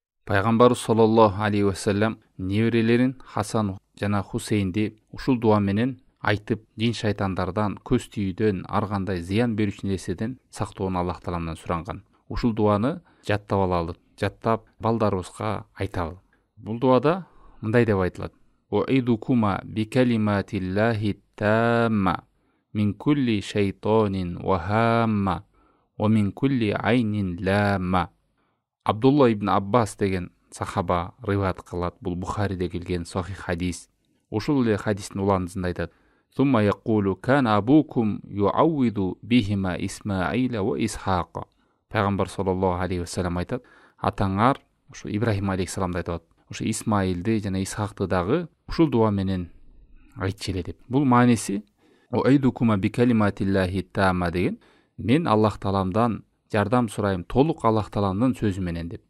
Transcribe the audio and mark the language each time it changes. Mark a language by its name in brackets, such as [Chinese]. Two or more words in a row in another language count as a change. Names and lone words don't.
[Kyrgyz] Пайгамбарыбыз [Arabic] صلى الله عليه وسلم [Kyrgyz] неберелерин Хасан жана Хусейнди ушул дуа менен айтып, жин шайтандардан, көз түйүүдөн, ар кандай зыян берүүчү нерседен сактоону Аллах Тааламдан суранган. Ушул дуаны жаттап алалы, жаттап балдарыбызга айталы. Бул дуада мындай деп айтылат: [Arabic] "أعيذكما بكلمات الله التامة من كل شيطان وهامة ومن كل عين لامة." [Kyrgyz] Абдулла ибн Аббас деген сахаба риваят кылат. Бул Бухариде келген сахих хадис. Ушул эле хадистин уландысында айтат: [Arabic] "ثم يقول كان أبوكم يعوذ بهما إسماعيل وإسحاق." [Kyrgyz] Пайгамбар [Arabic] صلى الله عليه وسلم [Kyrgyz] айтат: "Атаңар ушу Ибрахим алейхиссаламды айтат. Ушу Исмаилди жана Исхакты дагы ушул дуа менен айтчу эле" деп. Бул мааниси [Arabic] "أعيذكما بكلمات الله التامة" [Kyrgyz] деген, мен Аллах Тааламдан жардам сурайм, толук Аллах Тааламдын сөзү менен деп.